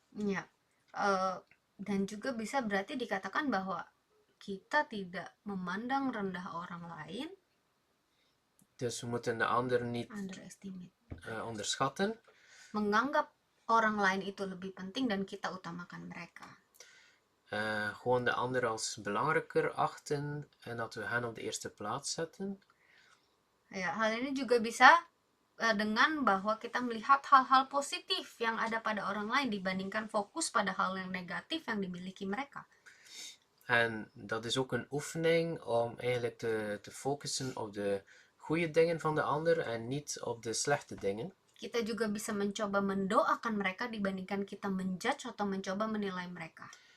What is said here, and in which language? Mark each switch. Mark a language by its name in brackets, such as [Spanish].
[Indonesian] Ya, dan juga bisa berarti dikatakan bahwa kita tidak memandang rendah orang lain, [Dutch] Dus we moeten de ander niet [English] underestimate, [Dutch] onderschatten. [Indonesian] menganggap orang lain itu lebih penting dan kita utamakan mereka. [Dutch] Gewoon de ander als belangrijker achten en dat we hen op de eerste plaats zetten. [Indonesian] Ya, hal ini juga bisa dengan bahwa kita melihat hal-hal positif yang ada pada orang lain dibandingkan fokus pada hal yang negatif yang dimiliki mereka. [Dutch] En dat is ook een oefening om eigenlijk te focussen op de goede dingen van de ander en niet op de slechte dingen. [Indonesian] Kita juga bisa mencoba mendoakan mereka dibandingkan kita menjudge atau mencoba menilai mereka.